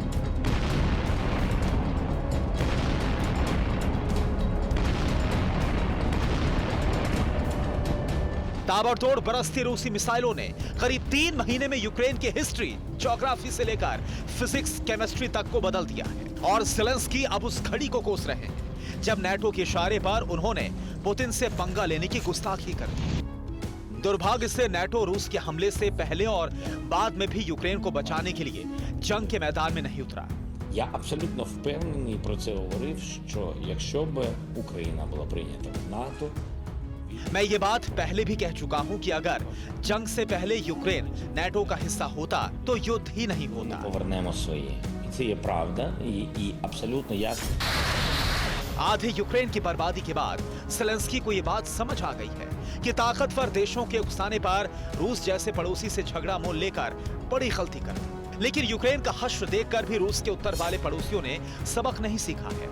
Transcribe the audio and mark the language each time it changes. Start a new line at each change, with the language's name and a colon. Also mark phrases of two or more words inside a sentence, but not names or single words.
Hindi: ताबड़तोड़ बरसती रूसी मिसाइलों ने करीब 3 महीने में यूक्रेन की
English: history, geography
Hindi: से लेकर
English: physics, chemistry
Hindi: तक को बदल दिया है। और ज़ेलेंस्की अब उस घड़ी को कोस रहे हैं जब नाटो के इशारे पर उन्होंने पुतिन से पंगा लेने की गुस्ताखी कर दी। दुर्भाग्य से नाटो रूस के हमले से पहले और बाद में भी यूक्रेन को बचाने के लिए जंग के मैदान में नहीं उतरा।
Ukrainian: Я абсолютно впевнений, про це говорив, що якщо б Україна була прийнята в НАТО,
Hindi: मैं ये बात पहले भी कह चुका हूं कि अगर जंग से पहले यूक्रेन नाटो का हिस्सा होता तो युद्ध ही नहीं होता।
Ukrainian: повернемо своє. І це є правда і абсолютно ясно.
Hindi: आधे यूक्रेन की बर्बादी के बाद ज़ेलेंस्की को यह बात समझ आ गई है कि ताकतवर देशों के उकसाने पर रूस जैसे पड़ोसी से झगड़ा मोल लेकर बड़ी गलती कर दी। लेकिन यूक्रेन का हश्र देखकर भी रूस के उत्तर वाले पड़ोसियों ने सबक नहीं सीखा है।